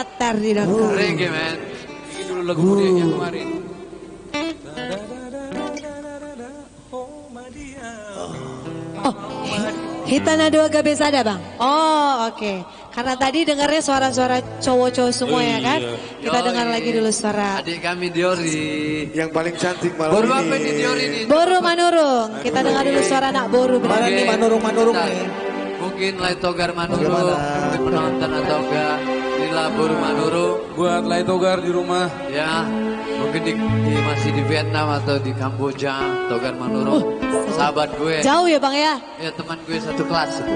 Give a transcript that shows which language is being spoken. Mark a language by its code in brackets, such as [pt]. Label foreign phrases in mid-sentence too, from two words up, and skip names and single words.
[id] Ardinoko. [en] Reggae man. [id] Ini dulu lagu mudianya kemarin. Oh, Hitana dua gak bisa ada bang? Oh oke. Karena tadi dengarnya suara-suara cowok-cowok semua ya kan? Kita dengar lagi dulu suara. Adik kami Diori. Yang paling cantik malam Baru ini. apa ini Diori ini? Boru Manurung. Kita dengar dulu suara anak Boru. Mana nih manurung-manurung nih? Mungkin Lai Togar Manurung Bagaimana? penonton atau enggak inilah Boru Manurung Buat Lai Togar di rumah. ya mungkin masih di Vietnam atau di Kamboja Togar Manurung sahabat gue Jauh ya bang ya? ya teman gue satu kelas itu